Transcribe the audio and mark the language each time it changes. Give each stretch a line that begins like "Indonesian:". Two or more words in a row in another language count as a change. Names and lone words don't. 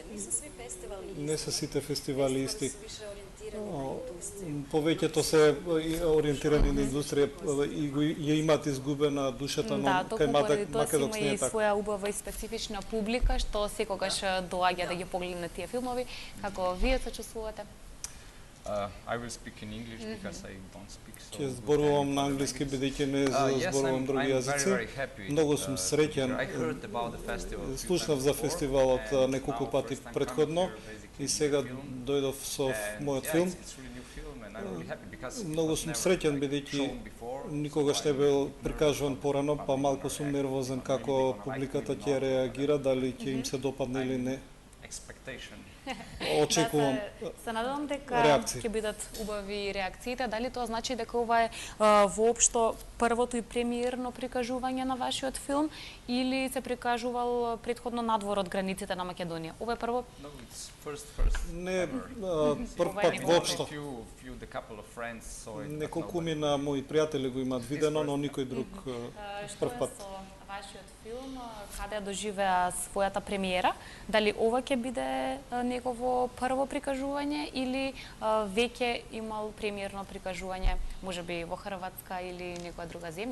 Macedonian: Не се сите фестивали исти. Повеќето се ориентирани на индустрија и ја имаат изгубена душата, но кај Македокс не е така. Има и своја убава и специфична публика што секогаш доаѓа да ги погледне тие филмови. Како вие се чувствувате?
English: I will speak in English because I don't speak so
Macedonian: Ќе
English: good
Macedonian: зборувам на
English: English.
Macedonian: англиски бидејќи не
English: Yes,
Macedonian: зборувам други
English: I'm
Macedonian: јазици.
English: very happy.
Macedonian: Многу сум среќен.
English: I heard about the festival a few
Macedonian: Слушнав
English: times
Macedonian: за
English: before,
Macedonian: фестивалот
English: and
Macedonian: неколку
English: now
Macedonian: пати
English: first time
Macedonian: претходно
English: coming here, basically,
Macedonian: и сега
English: film.
Macedonian: дојдов со
English: And
Macedonian: мојот
English: yeah,
Macedonian: филм.
English: it's really new film and I'm really happy because it
Macedonian: Многу
English: was
Macedonian: сум
English: never,
Macedonian: среќен
English: like,
Macedonian: бидејќи
English: shown before,
Macedonian: никогаш
English: so
Macedonian: не
English: I'm
Macedonian: бил
English: nervous
Macedonian: прикажуван
English: about
Macedonian: порано, па
English: the
Macedonian: малку сум
English: reaction.
Macedonian: нервозен
English: I'm
Macedonian: како
English: really gonna
Macedonian: публиката
English: like it
Macedonian: ќе
English: or not.
Macedonian: реагира, дали ќе им се допадне или не.
English: Expectation.
Macedonian: Очекувам Се надевам дека реакции. ќе бидат убави реакциите. Дали тоа значи дека ова е воопшто првото и премиерно прикажување на вашиот филм или се прикажувал претходно надвор од границите на Македонија? Ова е прво?
English: No, it's first
Macedonian: Не
English: ever.
Macedonian: прв Ова е пат некој воопшто.
English: Few the couple of friends saw it, but
Macedonian: Неколку
English: nobody.
Macedonian: мина мои пријатели го имаат видено, но никој друг Што прв е пат. со вашиот филм, каде доживеа својата премиера? Дали ова ќе биде негово прво прикажување или веќе имал премиерно прикажување, можеби во Хрватска или некоја друга земја?